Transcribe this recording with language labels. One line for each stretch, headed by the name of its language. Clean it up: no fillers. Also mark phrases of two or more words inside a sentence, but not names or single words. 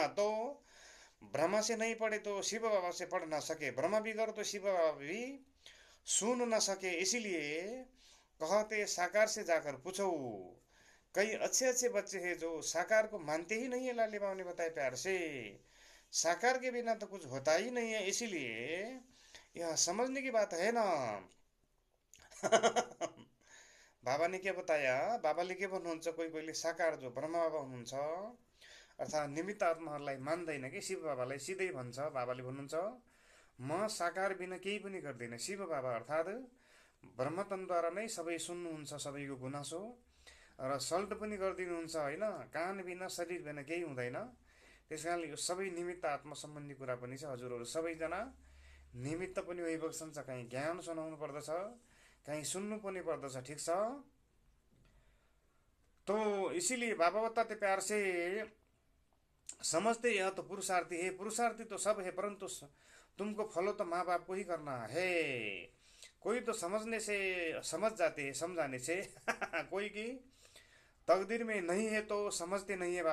Hindi: तो ब्रह्मा से नहीं पढ़े तो शिव बाबा से पढ़ ना सके, ब्रह्मा भी कर तो शिव बाबा भी सुन न सके, इसीलिए कहते साकार से जाकर पूछो। कई अच्छे अच्छे बच्चे हैं जो साकार को मानते ही नहीं है, लाली बाबा ने बताया प्यार से। साकार के बिना तो कुछ होता ही नहीं है, इसीलिए यह समझने की बात है ना।
Nepali: बाबाले के बताया, बाबाले के भन्नुहुन्छ, कोही कोहीले साकार जो ब्रह्मा बाबा हुनुहुन्छ अर्थात् निमित्त आत्माहरूलाई मान्दैन कि शिव बाबालाई सिधै भन्छ। बाबाले भन्नुहुन्छ म साकार बिना केही पनि गर्दिनँ। शिव बाबा अर्थात् ब्रह्मतन्त्रद्वारा नै सबै सुन्नुहुन्छ, सबैको गुनासो र सल्ट पनि गरिदिनुहुन्छ होइन। कान बिना शरीर बिना केही हुँदैन। त्यस कारणले यो सबै निमित्त आत्मा सम्बन्धी कुरा पनि छ। हजुरहरू सबैजना निमित्त पनि भइबक्छन्, कहीँ ज्ञान सुनाउनु पर्दछ, कहीं सुन्नु पनि पर्दछ, ठीक छ।
Hindi: तो इसीलिए बाबा बताते प्यार से समझते यह तो पुरुषार्थी है, पुरुषार्थी तो सब है, परंतु तुमको फॉलो तो माँ बाप को ही करना है। कोई तो समझने से समझ जाते हैं, समझाने से कोई की तकदीर में नहीं है तो समझते नहीं है।